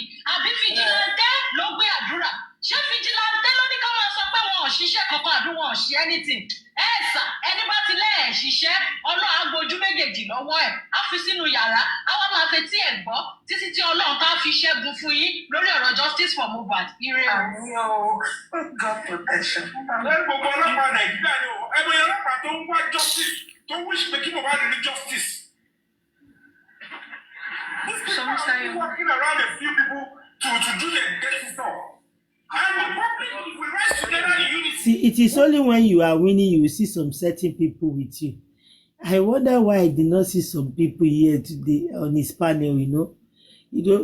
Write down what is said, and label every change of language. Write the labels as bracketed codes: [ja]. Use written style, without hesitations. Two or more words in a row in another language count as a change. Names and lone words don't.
[yo] Àbí fìjìláńtẹ́ ló gbé àdúrà? Ṣé fìjìláńtẹ́ ló ní ká máa sọ pé wọn ò ṣiṣẹ́ kankan àbí wọn ò ṣe anything? Ẹ sà ẹni bá ti lẹ́ẹ̀ ṣiṣẹ́ Ọlọ́run á gbojú méjèèjì lọ́wọ́ ẹ̀ á fi sínú yàrá á wá máa fetí ẹ̀ gbọ́ títí tí Ọlọ́run ká fi ṣẹ́gun fún yín lórí ọ̀rọ̀ [en] justice for Mohbad. [yo] Ire o. [en] God protection. [yo] Gbogbo ọlọ́pàá Nàìjíríà ni o, ẹgbẹ́ ọlọ́pàá tó ń wá justice tó ń wish pé kí Mohbad ní justice. [en] These people are walking around a few people to do their dirty stuff. And the public, if we rise together in unity. See, it is only when you are winning you will see some certain people with you. I wonder why I did not see some people here today on his panel, you know.